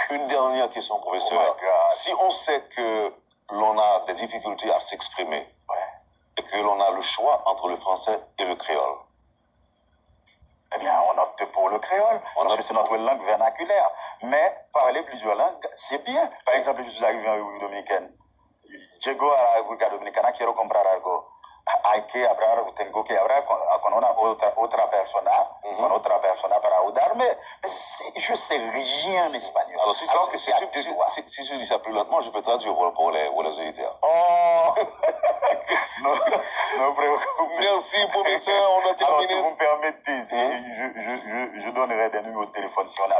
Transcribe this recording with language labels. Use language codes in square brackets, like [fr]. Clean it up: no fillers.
[fr] Une dernière question, professeur. Si on sait que l'on a des difficultés à s'exprimer et que l'on a le choix entre le français et le créole, eh bien, on opte pour le créole, parce que c'est notre langue vernaculaire. Mais parler plusieurs langues, c'est bien. Par exemple, je suis arrivé en République dominicaine. [es] Llego a la República Dominicana, quiero comprar algo. Hay que hablar, tengo que hablar con una otra persona para ayudarme. [fr] Mais si je ne sais rien en espagnol. Alors, si tu dis ça plus lentement, je peux traduire pour les auditeurs. Oh non, préoccupez. Merci, professeur, on a terminé. Alors, si vous me permettez, je donnerai des numéros de téléphone si on a